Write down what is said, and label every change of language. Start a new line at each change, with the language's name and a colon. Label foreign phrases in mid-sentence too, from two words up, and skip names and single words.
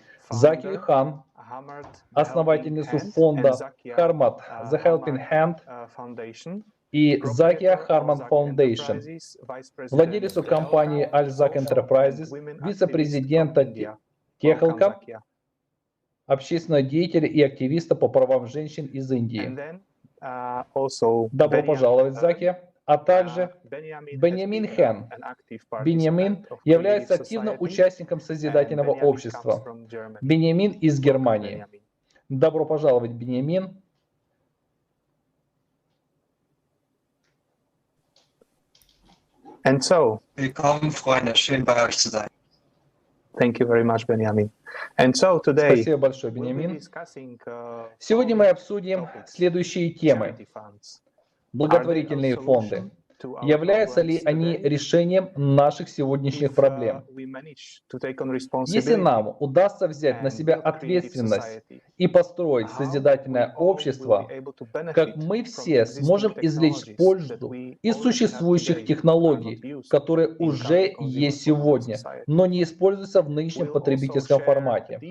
Russian: Закию Хан, основательницу фонда Harmat The Helping Hand и Zakia Harman Foundation, владелицу компании Alzac Enterprises, вице-президента Техалка, общественного деятеля и активиста по правам женщин из Индии. Добро пожаловать, Закия. А также Беньямин Хэн. Беньямин является активным участником созидательного общества. Беньямин из Германии. Добро пожаловать, Беньямин.
German: Willkommen, Freunde. Schön bei euch zu sein.
English: Thank you very much, Benjamin.
Russian: Спасибо большое, Беньямин. Сегодня мы обсудим следующие темы. Благотворительные фонды. Являются ли они решением наших сегодняшних проблем? Если нам удастся взять на себя ответственность и построить созидательное общество, как мы все сможем извлечь пользу из существующих технологий, которые уже есть сегодня, но не используются в нынешнем потребительском формате.